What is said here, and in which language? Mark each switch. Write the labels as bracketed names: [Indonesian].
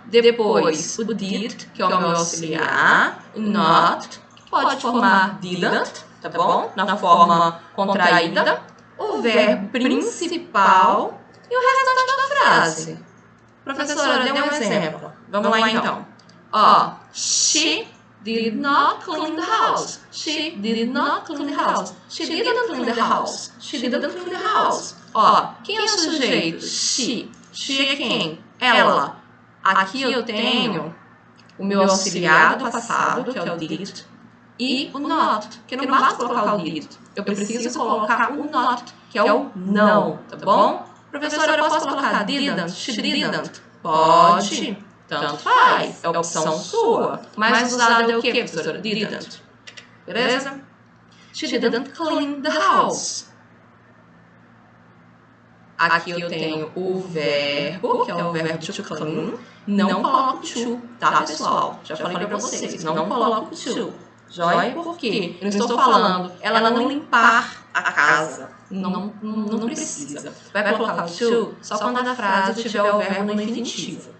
[Portuguese] Depois, o did, que é o meu auxiliar. O not, que pode formar didn't, tá bom? Na forma contraída. O verbo principal e o restante da frase. Professora, dê um exemplo. Vamos lá, então. [English] Ó, she did not clean the house. She did not clean the house. She didn't clean the house. She didn't clean the house. [Portuguese] Ó, quem é o sujeito? She. She é quem? Ela. Aqui eu tenho o meu auxiliar do passado, que é o did, e o not, que não basta colocar o did. Eu preciso colocar o not, que é o não, tá bom? Professora, eu posso colocar didn't, she didn't? Pode, tanto faz, é opção sua. Mas usada é o que, professora? [English] Didn't. Beleza? She didn't clean the house. [Portuguese] Aqui eu tenho o verbo, que é o verbo to clean. Não coloco to, tá, pessoal? Já falei pra vocês, não coloco to. Joia? Por quê? Eu não estou falando ela não limpar a casa. Não precisa. Vai colocar o to só quando a frase tiver o verbo no infinitivo.